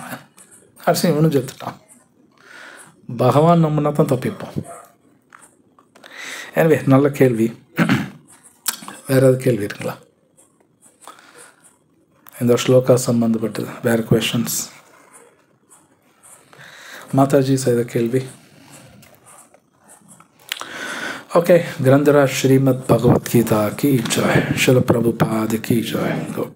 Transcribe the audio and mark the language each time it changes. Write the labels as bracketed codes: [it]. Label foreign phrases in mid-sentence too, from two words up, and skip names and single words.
[ta] கடைசி இவனும் செத்துட்டான். பகவான் நம்பினா தான் தப்பிப்போம். எனவே நல்ல கேள்வி. வேறு ஏதாவது கேள்வி இருக்குங்களா? இந்த ஸ்லோகா சம்பந்தப்பட்டது வேறு क्वेश्चंस? மாதாஜி செய்த கேள்வி. [hi] ओके, ग्रंथराज श्रीमद् भगवत गीता की जय, श्रील प्रभुपाद की जय.